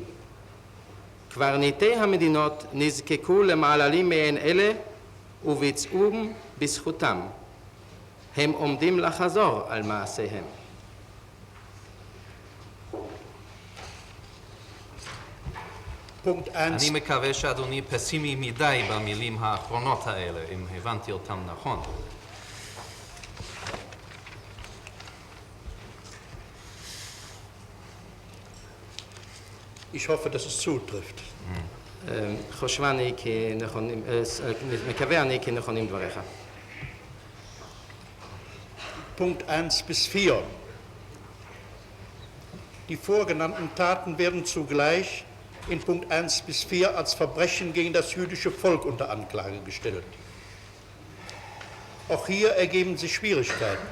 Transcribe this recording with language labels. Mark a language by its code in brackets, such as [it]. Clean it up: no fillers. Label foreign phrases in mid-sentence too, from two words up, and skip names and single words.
[he] קברניטי המדינות נזקקו למעללים מעין אלה וביצעום בזכותם. הם עומדים לחזור על מעשיהם. אני מקווה שאדוני פסימי מדי במילים האחרונות האלה, אם הבנתי אותם נכון. [de] Ich hoffe, dass es zutrifft. [he] חושבני כי נכונים, מקווה אני כי נכונים דבריך. [de] Punkt 1 bis 4. Die vorgenannten Taten werden zugleich in Punkt 1 bis 4 als Verbrechen gegen das jüdische Volk unter Anklage gestellt. Auch hier ergeben sich Schwierigkeiten.